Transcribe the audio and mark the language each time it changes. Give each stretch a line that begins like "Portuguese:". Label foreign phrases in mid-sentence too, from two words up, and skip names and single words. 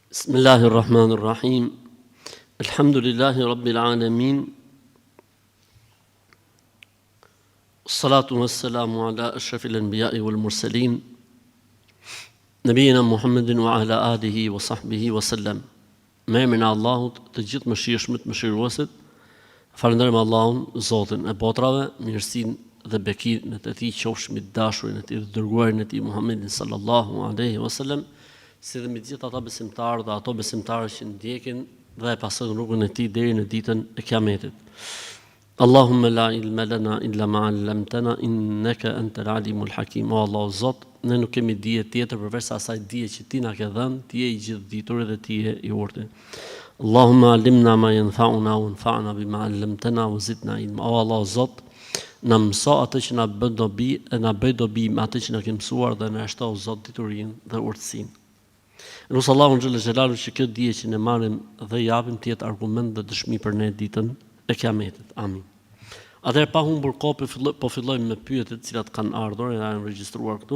Arabic: بسم الله الرحمن الرحيم الحمد لله رب العالمين الصلاة والسلام على أشرف الأنبياء والمرسلين نبينا محمد وعلى آله وصحبه وسلم.
Albanian: Me emrin e Allahut, të gjithë mëshirshmët, mëshiruesit, falenderojmë Allahun, Zotin e botrave, mirësinë dhe bekinë e tij qofshin mbi dashurin e tij dhe dërguarin e tij Muhammedin
Arabic: صلى الله عليه وسلم,
Albanian: si dhe mbi të gjithë ata besimtarë dhe ato besimtarë që ndjekin dhe e pasojnë rrugën e tij deri në ditën e Kiametit.
Arabic: اللهم لا علم لنا إلا ما علمتنا إنك أنت العليم الحكيم.
Albanian: O Allah Zot, ne nuk kemi dije tjetër përveç asaj dije që ti na ke dhënë, ti je i gjithditur dhe ti je i urtë.
Arabic: اللهم علمنا ما ينفعنا وانفعنا بما علمتنا وزدنا علما.
Albanian: O Allah Zot, na mëso atë që na bën dobi, e na bëj dobi me atë që na ke mësuar dhe na shto Zot diturinë dhe urtësinë. Nus Allahun xhelalu që kjo dije që ne marrim dhe japim të jetë argument dhe dëshmi për ne ditën e Kiametit. Amin. Atëherë pa humbur kohë po fillojmë me pyetjet të cilat kanë ardhur e janë regjistruar këtu.